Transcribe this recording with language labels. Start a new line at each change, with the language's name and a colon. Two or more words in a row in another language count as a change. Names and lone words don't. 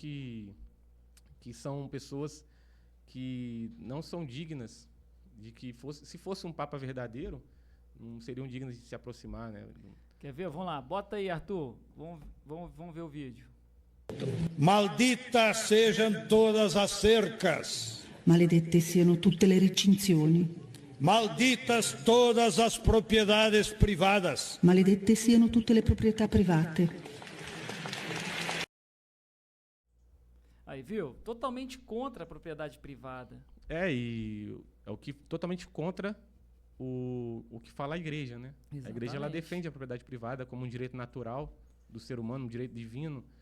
Portuguese: que são pessoas que não são dignas de que se fosse um Papa verdadeiro, não seriam dignas de se aproximar, né? Quer ver? Vamos lá, bota aí, Arthur. Vamos ver o vídeo. Malditas sejam todas as cercas.
Italian: Maledette siano tutte le recinzioni.
Portuguese: Malditas todas as propriedades privadas.
Italian: Maledette siano tutte le proprietà private.
Portuguese: Aí, viu? Totalmente contra a propriedade privada. E é o que totalmente contra o que fala a igreja, né? Exatamente. A igreja ela defende a propriedade privada como um direito natural do ser humano, um direito divino.